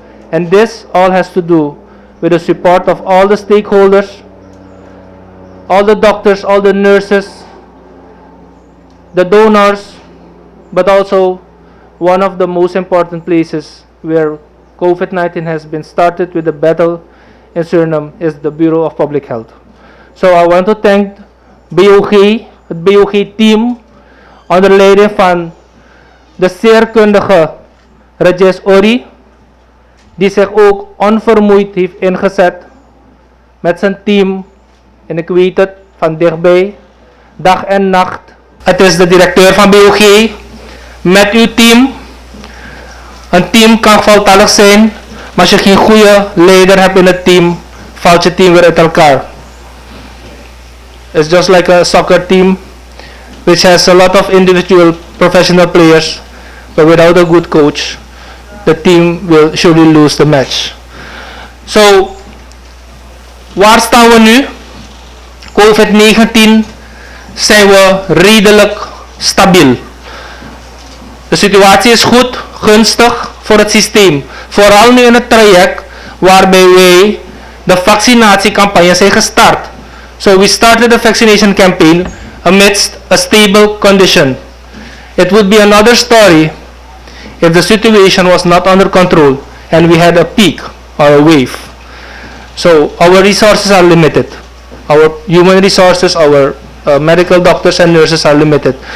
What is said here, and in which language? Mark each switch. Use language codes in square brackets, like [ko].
[en] And this all has to do with the support of all the stakeholders, all the doctors, all the nurses, the donors, but also one of the most important places where COVID-19 has been started with the battle in Suriname is the Bureau of Public Health. So I want to thank BOG, [nl] het BOG-team, onder leiding van de zeer kundige Rajesh Ori, die zich ook onvermoeid heeft ingezet met zijn team. En ik weet het van dichtbij, dag en nacht. Het is de directeur van BOG met uw team. Een team kan voltallig zijn, maar als je geen goede leider hebt in het team, valt je team weer uit elkaar. [en] It's just like a soccer team, which has a lot of individual professional players, but without a good coach, the team will surely lose the match. [nl] So, waar staan we nu? COVID-19 zijn we redelijk stabiel. De situatie is goed, gunstig voor het systeem. Vooral nu in het traject waarbij wij de vaccinatiecampagne zijn gestart. [en] So we started the vaccination campaign amidst a stable condition. It would be another story if the situation was not under control and we had a peak or a wave. So our resources are limited. Our human resources, our medical doctors and nurses are limited.